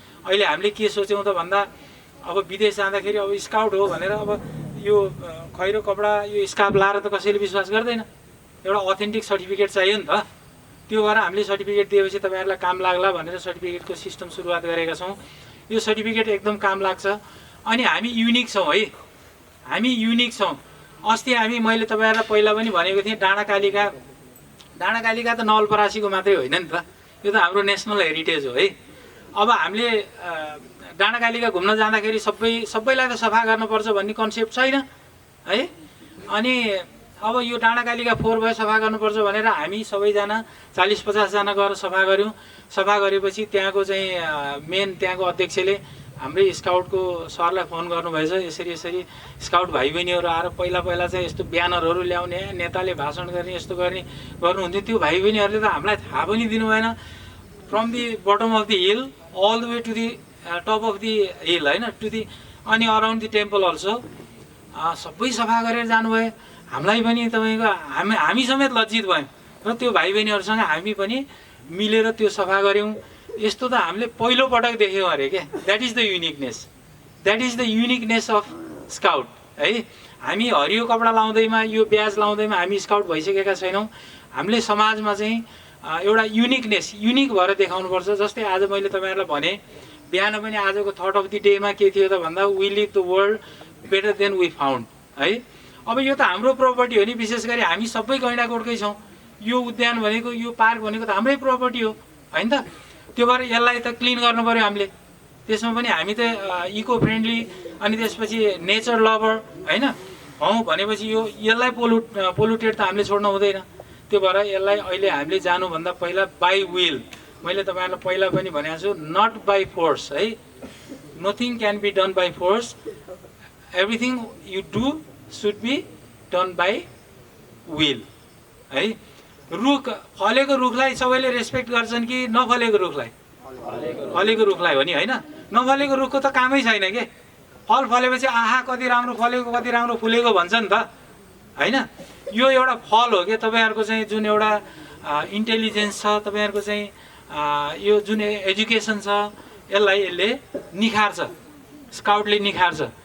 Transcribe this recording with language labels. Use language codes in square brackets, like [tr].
[ne] अहिले हामीले के सोच्यौँ त भन्दा अब विदेश जाँदाखेरि अब स्काउट हो भनेर अब यो खैरो कपडा यो स्कार्फ लाएर त कसैले विश्वास गर्दैन, एउटा अथेन्टिक सर्टिफिकेट चाहियो नि त। त्यो भएर हामीले सर्टिफिकेट दिएपछि तपाईँहरूलाई काम लाग्ला भनेर सर्टिफिकेटको सिस्टम सुरुवात गरेका छौँ। यो सर्टिफिकेट एकदम काम लाग्छ। अनि हामी युनिक छौँ है, हामी युनिक छौँ। अस्ति मैले तपाईँहरूलाई पहिला पनि भनेको थिएँ, डाँडाकालिका त नवलपरासीको मात्रै होइन नि त, यो त हाम्रो नेसनल हेरिटेज हो है। अब हामीले डाँडाकालिका घुम्न जाँदाखेरि सबैलाई त सफा गर्नुपर्छ भन्ने कन्सेप्ट छैन है। अनि अब यो डाँडाकालिका 4 भयो सफा गर्नुपर्छ भनेर हामी सबैजना 40-50 जना गएर सफा गऱ्यौँ। सफा गरेपछि त्यहाँको चाहिँ मेन त्यहाँको अध्यक्षले हाम्रै स्काउटको सरलाई फोन गर्नुभएछ, यसरी स्काउट भाइ बहिनीहरू आएर पहिला चाहिँ यस्तो ब्यानरहरू ल्याउने, नेताले भाषण गर्ने, यस्तो गर्नुहुन्थ्यो। त्यो भाइ बहिनीहरूले त हामीलाई थाहा पनि दिनु भएन। [en] from the bottom of the hill all the way to the top of the hill होइन, to the अनि around the temple also [ne] सबै सफा गरेर जानुभयो। हामीलाई पनि तपाईँको हामी समेत लज्जित भयौँ र त्यो भाइ बहिनीहरूसँग हामी पनि मिलेर त्यो सफा गऱ्यौँ। यस्तो त हामीले पहिलोपटक देख्यौँ अरे क्या। [en] That is the uniqueness of scout है। [ne] हामी हरियो कपडा लाउँदैमा यो ब्याज लाउँदैमा हामी स्काउट भइसकेका छैनौँ। हामीले समाजमा चाहिँ एउटा युनिक भएर देखाउनुपर्छ। जस्तै आज मैले तपाईँहरूलाई भने, बिहान पनि आजको थट अफ दि डेमा के थियो त भन्दा [en] we leave the world better than we found [ne] है। अब यो त हाम्रो प्रोपर्टी हो नि, विशेष गरी हामी सबै गैँडाकोटकै छौँ। यो उद्यान भनेको, यो पार्क भनेको त हाम्रै प्रोपर्टी हो होइन त। त्यो भएर यसलाई त क्लिन गर्नु पऱ्यो हामीले। त्यसमा पनि हामी त इको फ्रेन्डली अनि त्यसपछि नेचर लभर होइन हौँ भनेपछि यसलाई पोल्युटेड त हामीले छोड्नु हुँदैन। त्यो भएर यसलाई अहिले हामीले जानुभन्दा पहिला बाई विल, मैले तपाईँहरूलाई पहिला पनि भनेको छु, [en] not by force [ne] है। [en] Nothing can be done by force, everything you do should be done by will है। [ne] रुख फलेको रुखलाई सबैले रेस्पेक्ट गर्छन् कि नफलेको रुखलाई? फलेको रुखलाई हो नि होइन। नफलेको रुखको त कामै छैन के। फल फलेपछि आहा कति राम्रो फलेको, कति राम्रो फुलेको भन्छ नि त होइन। यो एउटा फल हो क्या तपाईँहरूको चाहिँ जुन एउटा इन्टेलिजेन्स छ, तपाईँहरूको चाहिँ यो जुन एजुकेसन छ, यसले निखार्छ, स्काउटले निखार्छ।